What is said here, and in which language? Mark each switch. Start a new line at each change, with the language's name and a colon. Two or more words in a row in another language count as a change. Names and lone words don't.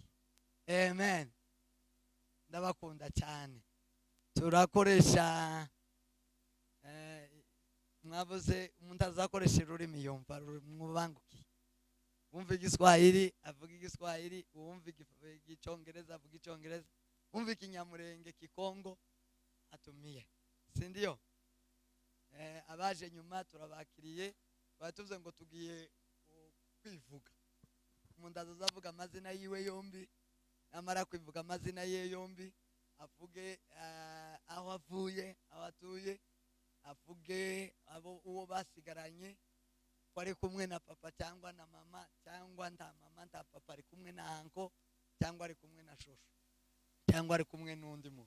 Kinyarwanda: Amen. Ndabakunda cyane. Turakoresha mwavuze umuntu azakoresha ururimi yumva mubanguki. Wumva Igiswahili avuga Igiswahili, wumva Icyongereza avuga Icyongereza, wumva Ikinyamurenge
Swahili: Kikongo atumie. Si ndio?
Kinyarwanda: Abaje nyuma turabakiriye. Batuvuze ngo tugiye kwivuga. Umuntu azavuga amazina yiwe yombi, namara kwivuga amazina ye yombi, avuge aho avuye, aho atuye, avuge uwo basigaranye, ko ari kumwe na papa cyangwa na mama, cyangwa nta mama nta papa, ari kumwe na anko, cyangwa ari kumwe na shosho, cyangwa ari kumwe n'undi muntu.